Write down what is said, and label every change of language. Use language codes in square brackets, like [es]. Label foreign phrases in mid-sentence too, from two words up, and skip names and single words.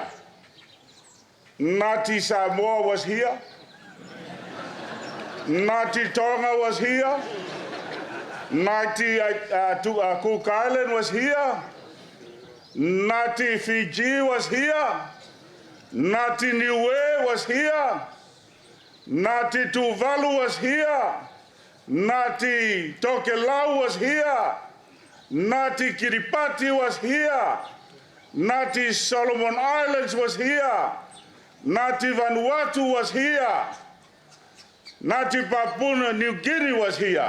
[en] Ngāti Sāmoa was here. Ngāti Tonga was here. Ngāti Cook Island was here. Ngāti Fiji was here. Ngāti Niue was here. Ngāti Tuvalu was here. Ngāti Tokelau was here. Ngāti Kiribati was here. Ngāti Solomon Islands was here. Ngāti Vanuatu was here. Ngāti Papua New Guinea was here.